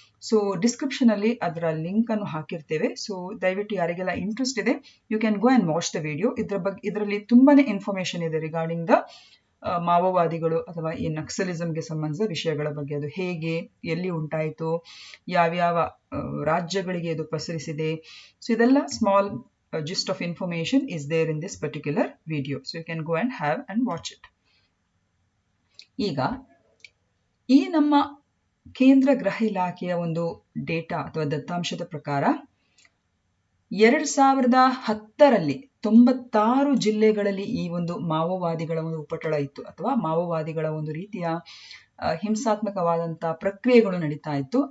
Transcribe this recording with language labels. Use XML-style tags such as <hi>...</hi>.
<kn>So description ಅಲ್ಲಿ ಅದರ link ಅನ್ನು ಹಾಕಿರ್ತೇವೆ. ಸೊ ದಯವಿಟ್ಟು ಯಾರಿಗೆಲ್ಲ ಇಂಟ್ರೆಸ್ಟ್ ಇದೆ,</kn> <en>You can go and watch the video.</en> <kn>ಇದರಲ್ಲಿ ತುಂಬಾನೇ ಇನ್ಫಾರ್ಮೇಶನ್ ಇದೆ</kn> <en>regarding the</en> <kn>ಮಾವೋವಾದಿಗಳು ಅಥವಾ ಈ ನಕ್ಸಲಿಸಂಗೆ ಸಂಬಂಧಿಸಿದ ವಿಷಯಗಳ ಬಗ್ಗೆ. ಅದು ಹೇಗೆ, ಎಲ್ಲಿ ಉಂಟಾಯಿತು, ಯಾವ್ಯಾವ ರಾಜ್ಯಗಳಿಗೆ ಇದು ಪಸರಿಸಿದೆ. ಸೊ ಇದೆಲ್ಲ</kn> <en>Small gist of information is there in this particular video. So you can go and have and watch it.</en> <kn>ಈಗ ಈ ನಮ್ಮ ಕೇಂದ್ರ ಗೃಹ ಇಲಾಖೆಯ ಒಂದು ಡೇಟಾ ಅಥವಾ ದತ್ತಾಂಶದ ಪ್ರಕಾರ 2010ರಲ್ಲಿ 96 ಜಿಲ್ಲೆಗಳಲ್ಲಿ ಈ ಒಂದು ಮಾವೋವಾದಿಗಳ ಒಂದು ಉಪಟಳ ಇತ್ತು ಅಥವಾ ಮಾವೋವಾದಿಗಳ ಒಂದು ರೀತಿಯ ಹಿಂಸಾತ್ಮಕವಾದಂತಹ ಪ್ರಕ್ರಿಯೆಗಳು ನಡೀತಾ ಇತ್ತು.</kn>